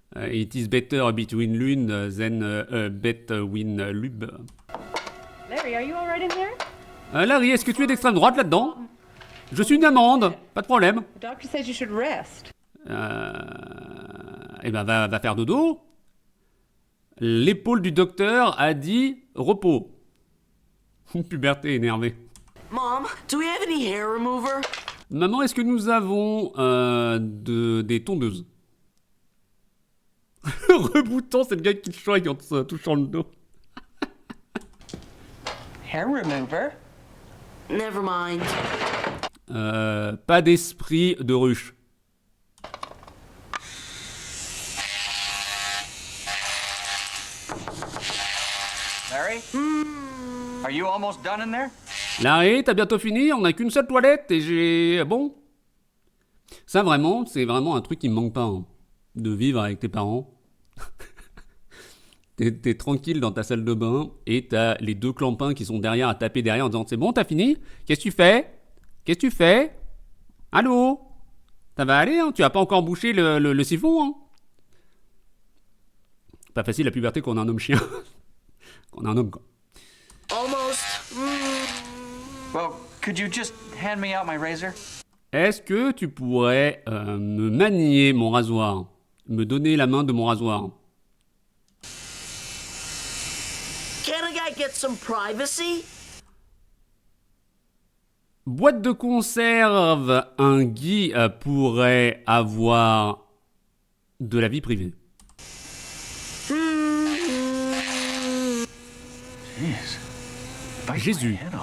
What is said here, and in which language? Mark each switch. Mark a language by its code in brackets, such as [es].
[en] It is better between Lune than between Lube. Larry, are you all right in there? [fr] Larry, est-ce que tu es d'extrême droite là-dedans? Je suis une amende, pas de problème. [en] The doctor says you should rest. [fr] Eh ben, va faire dodo. L'épaule du docteur a dit repos. Puberté énervée. [en] Mom, do we have any hair remover? [fr] Maman, est-ce que nous avons des tondeuses? Reboutant, c'est le gars qui le choisit en se touchant le dos. [en] Hair remover? Never mind. [fr] Pas d'esprit de ruche. [en] Larry? Are you almost done in there? [fr] Larry, t'as bientôt fini? On a qu'une seule toilette et j'ai... Bon? Ça, vraiment, c'est vraiment un truc qui me manque pas, hein. De vivre avec tes parents. T'es tranquille dans ta salle de bain et t'as les deux clampins qui sont derrière à taper derrière en disant « C'est bon, t'as fini? Qu'est-ce que tu fais? Qu'est-ce que tu fais? Allô? Ça va aller, hein? Tu as pas encore bouché le siphon, hein? » Pas facile la puberté quand on a un homme chien. Quand on a un homme, quoi. [en] Almost. Well, could you just hand me out my razor? [fr] Est-ce que tu pourrais me manier mon rasoir? Me donner la main de mon rasoir? [en] Can a guy get some privacy? [fr] Boîte de conserve, un Guy pourrait avoir de la vie privée. Jésus.